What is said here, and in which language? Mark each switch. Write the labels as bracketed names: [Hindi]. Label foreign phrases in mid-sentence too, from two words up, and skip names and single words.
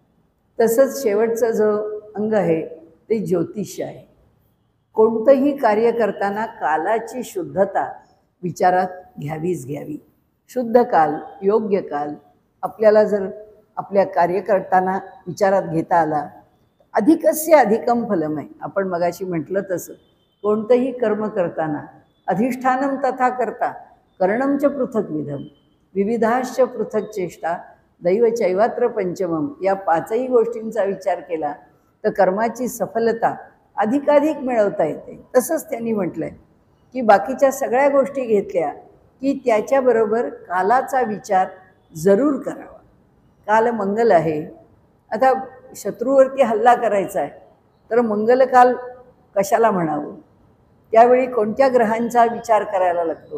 [Marathi] तसंच शेवटचा जो अंग आहे ते ज्योतिष आहे. कोणतंही कार्य करताना कालाची शुद्धता विचारात घ्यावीच घ्यावी. शुद्ध काल, योग्य काल आपल्याला जर आपल्या कार्य करताना विचारात घेता आला, [Sanskrit] अधिकस्य अधिकम फलम आहे. [Marathi] आपण मगाशी म्हटलं तसं कोणतंही कर्म करताना [Sanskrit] अधिष्ठानम तथा करता करणंच पृथक विधम विविधाश्च पृथक चेष्टा दैव चैवात्र पंचमम, [Marathi] या पाचही गोष्टींचा विचार केला तर कर्माची सफलता अधिकाधिक मिळवता येते. तसंच त्यांनी म्हटलं आहे की बाकीच्या सगळ्या गोष्टी घेतल्या की त्याच्याबरोबर कालाचा विचार जरूर करावा. काल मंगल आहे, आता शत्रूवरती हल्ला करायचा आहे तर मंगलकाल कशाला म्हणावं, त्यावेळी कोणत्या ग्रहांचा विचार करायला लागतो.